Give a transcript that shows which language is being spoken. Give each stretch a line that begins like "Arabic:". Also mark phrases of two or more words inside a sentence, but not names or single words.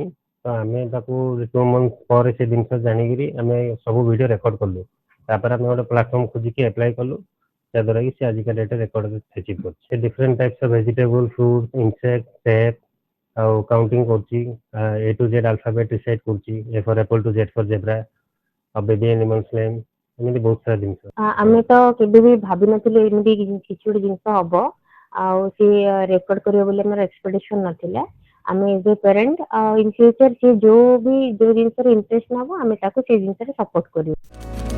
Odia: ତ ଆମେ ତାକୁ 2 ମନ୍ଥ ପରେ ସେ ଜିନିଷ ଜାଣିକିରି ଆମେ ସବୁ
English: video record
Odia: କଲୁ। ତାପରେ ଆମେ ଗୋଟେ ପ୍ଲାଟଫର୍ମ ଖୋଜିକି ଆପ୍ଲାଏ କଲୁ, ଯାହାଦ୍ୱାରା କି ସେ ଆଜିକା ଡେଟ୍ରେ
English: record achieve
Odia: କରୁଛି।
English: ସେ different types of vegetable, fruit, insect, step ଆଉ କାଉଣ୍ଟିଂ କରୁଛି। A to Z alphabet recite କରୁଛି। A for apple to Z for zebra ଆଉ baby animals name,
Odia: ଏମିତି ବହୁତ ସାରା ଜିନିଷ। ଆମେ ତ କେବେ ବି ଭାବିନଥିଲୁ ଏମିତି କିଛି ଗୋଟେ ଜିନିଷ ହବ, ଆଉ ସେ ରେକର୍ଡ କରିବ ବୋଲି ଆମର ଏକ୍ସପେକ୍ଟେସନ ନଥିଲା। ଆମେ
English: as a parent in future
Odia: ସେ ଯୋଉ ଜିନିଷରେ ଇଣ୍ଟରେଷ୍ଟ ନବ ଆମେ ତାକୁ ସେ ଜିନିଷରେ ସପୋର୍ଟ କରିବୁ।